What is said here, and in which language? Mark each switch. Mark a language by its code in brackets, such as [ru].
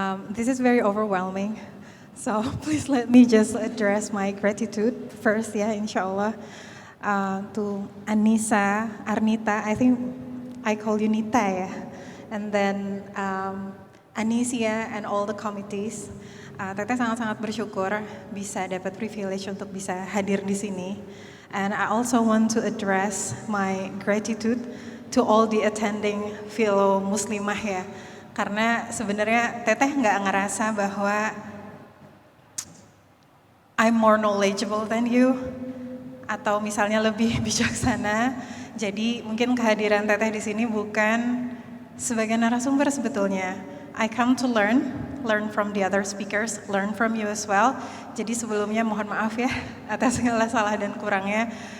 [en] This is very overwhelming. So please let me just address my gratitude first, ya, inshallah. To Anissa, Arnita, I think I call you Nita, ya. And then Anisia and all the committees. [id] Teteh sangat-sangat bersyukur bisa dapat privilege untuk bisa hadir di sini. [en] And I also want to address my gratitude to all the attending fellow muslimah, ya. [id] Karena sebenarnya Teteh nggak ngerasa bahwa [en] I'm more knowledgeable than you, [id] atau misalnya lebih bijaksana. Jadi mungkin kehadiran Teteh di sini bukan sebagai narasumber sebetulnya. [en] I come to learn from the other speakers, learn from you as well. [id] Jadi sebelumnya mohon maaf ya atas segala salah dan kurangnya.